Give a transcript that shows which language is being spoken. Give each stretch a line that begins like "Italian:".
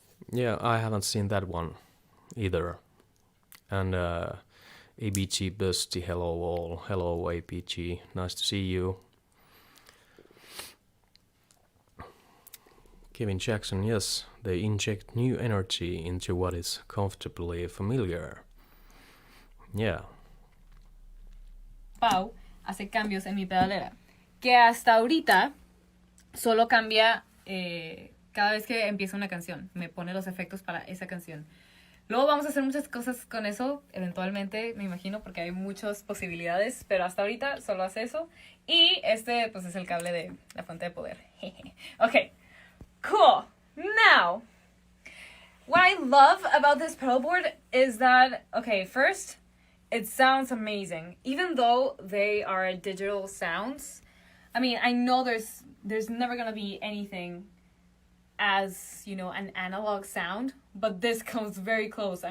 English: Yeah, I haven't seen that one either. And ABG Busty, hello all. Hello ABG, nice to see you. Kevin Jackson, yes, they inject new energy into what is comfortably familiar. Yeah.
Spanish: Pau hace cambios en mi pedalera, que hasta ahorita solo cambia cada vez que empieza una canción, me pone los efectos para esa canción. Luego vamos a hacer muchas cosas con eso, eventualmente, me imagino, porque hay muchas posibilidades, pero hasta ahorita solo hace eso. Y este, pues, es el cable de la fuente de poder.
English: Okay, cool. Now, what I love about this pedal board is that, okay, first, it sounds amazing. Even though they are digital sounds, I mean, I know there's never gonna be anything as, you know, an analog sound, but this comes very close.